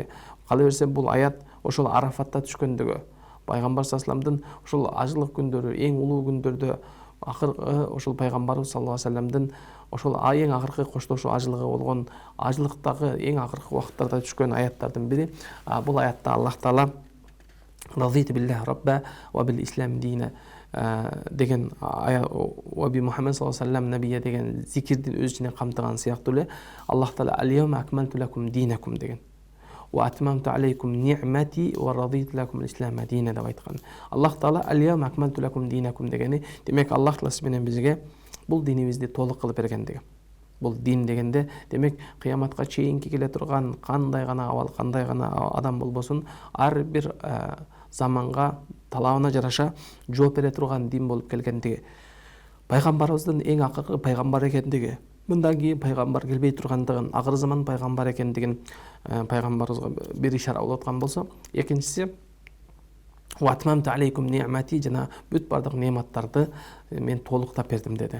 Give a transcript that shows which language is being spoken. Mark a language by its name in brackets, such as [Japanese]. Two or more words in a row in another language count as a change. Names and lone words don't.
[Kyrgyz] Кала берсе бул аят ошол Арафатта түшкөндөгү, пайгамбар [Arabic] صلى الله عليه وسلم [Kyrgyz] ошол ажылык күндөрү, эң улуу күндөрдө акыркы ошол пайгамбарыбыз [Arabic] صلى الله عليه وسلم [Kyrgyz] ошол эң акыркы коштошуу ажылыгы болгон ажылыктагы эң акыркы убакыттарда түшкөн аяттардын бири. Бул аятта Аллах Таала [Arabic] "رضيت بالله ربا وبالإسلام دينا" [Kyrgyz] деген [Arabic] وبمحمد صلى الله عليه وسلم نبيا [Kyrgyz] деген зикирдин өз ичине камтыган сыяктуу эле Аллах Таала [Arabic] "اليوم أكملت لكم دينكم" [Kyrgyz] деген, [Arabic] "وأتممت عليكم نعمتي ورضيت لكم الإسلام دينا" [Kyrgyz] деп айткан. Аллах Таала [Arabic] "اليوم أكملت لكم دينكم" [Kyrgyz] дегени, демек Аллах Таала сиз менен бизге бул динибизди толук кылып бергендиги. Бул дин дегенде демек кыяматка чейинки келе турган кандай гана абал, кандай гана адам болбосун, ар бир заманга талабына жараша жооп бере турган дин болуп келгендиги, пайгамбарыбыздын эң акыркы пайгамбар экендиги, мындан кийин пайгамбар келбей тургандыгын, акыр заман пайгамбар экендигин пайгамбарыбызга бир ишара болуп аткан болсо, экинчиси [Arabic] "وأتممت عليكم نعمتي" [Kyrgyz] жана бүт бардык нематтарды мен толуктап бердим деди.